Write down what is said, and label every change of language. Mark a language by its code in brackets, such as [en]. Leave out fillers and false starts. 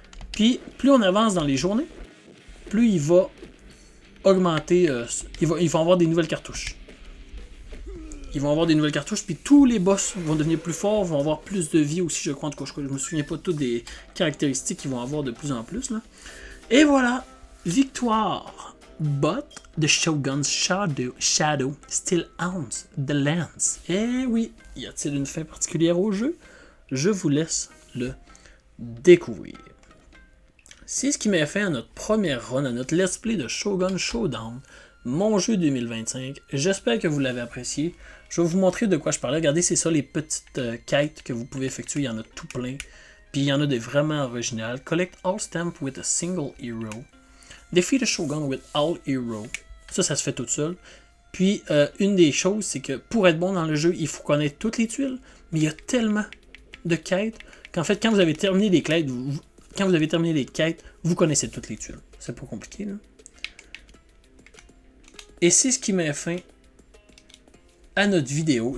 [fr] Puis, plus on avance dans les journées, plus il va augmenter, il va avoir des nouvelles cartouches. Ils vont avoir des nouvelles cartouches, puis tous les boss vont devenir plus forts, vont avoir plus de vie aussi, je crois. En tout cas, je me souviens pas de toutes des caractéristiques qu'ils vont avoir de plus en plus. Là. Et voilà, victoire! [en] But the Shogun's shadow still owns the lands. [fr] Eh oui, y a-t-il une fin particulière au jeu? Je vous laisse le découvrir. C'est ce qui m'a fait à notre première run, à notre let's play de Shogun Showdown, mon jeu 2025. J'espère que vous l'avez apprécié. Je vais vous montrer de quoi je parlais. Regardez, c'est ça les petites quêtes que vous pouvez effectuer. Il y en a tout plein. Puis il y en a des vraiment originales. [en] Collect all stamps with a single hero. Defeat a Shogun with all hero. [fr] Ça se fait tout seul. Puis une des choses, c'est que pour être bon dans le jeu, il faut connaître toutes les tuiles. Mais il y a tellement de quêtes qu'en fait, quand vous avez terminé les quêtes, vous connaissez toutes les tuiles. C'est pas compliqué, là. Et c'est ce qui met fin à notre vidéo.